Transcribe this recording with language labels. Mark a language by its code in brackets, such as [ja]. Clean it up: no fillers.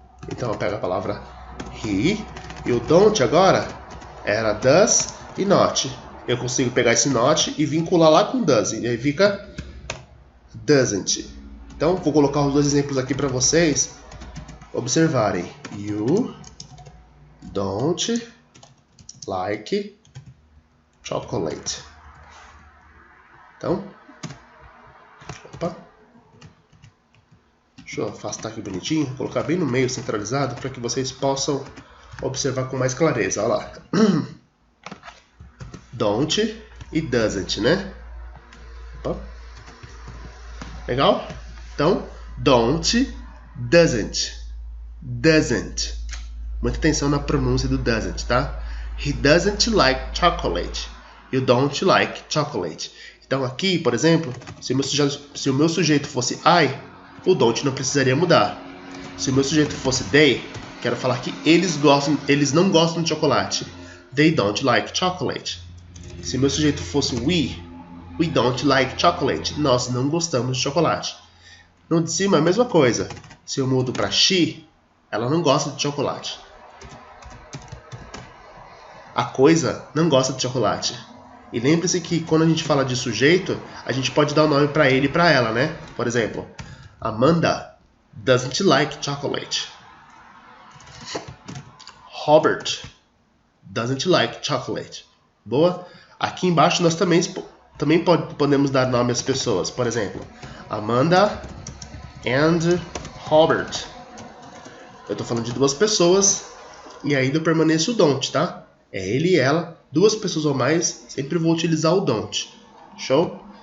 [pt] Então eu pego a palavra he, e o don't agora era does e not. Eu consigo pegar esse not e vincular lá com does, e aí fica doesn't. Então vou colocar os dois exemplos aqui para vocês observarem. [en] You don't like chocolate. [pt] Então, opa, deixa eu afastar aqui bonitinho, colocar bem no meio centralizado para que vocês possam observar com mais clareza. Olha lá. Don't e doesn't, né? Opa. Legal? Então, don't, doesn't. Doesn't. Muita atenção na pronúncia do doesn't, tá? [en] He doesn't like chocolate. You don't like chocolate. [pt] Então aqui, por exemplo, se o meu sujeito fosse I, o don't não precisaria mudar. Se o meu sujeito fosse they, quero falar que eles não gostam de chocolate. [en] They don't like chocolate. [pt] Se o meu sujeito fosse [en] we don't like chocolate. [pt] Nós não gostamos de chocolate. No de cima, a mesma coisa. Se eu mudo para she, ela não gosta de chocolate. A coisa não gosta de chocolate. E lembre-se que quando a gente fala de sujeito, a gente pode dar o nome para ele e para ela, né? Por exemplo, [en] Amanda doesn't like chocolate. Robert doesn't like chocolate. [pt] Boa? Aqui embaixo nós também podemos dar nome às pessoas. Por exemplo, Amanda and Robert. Eu estou falando de duas pessoas e ainda permaneço o don't, tá? É ele e ela, duas pessoas ou mais, sempre vou utilizar o don't. Show?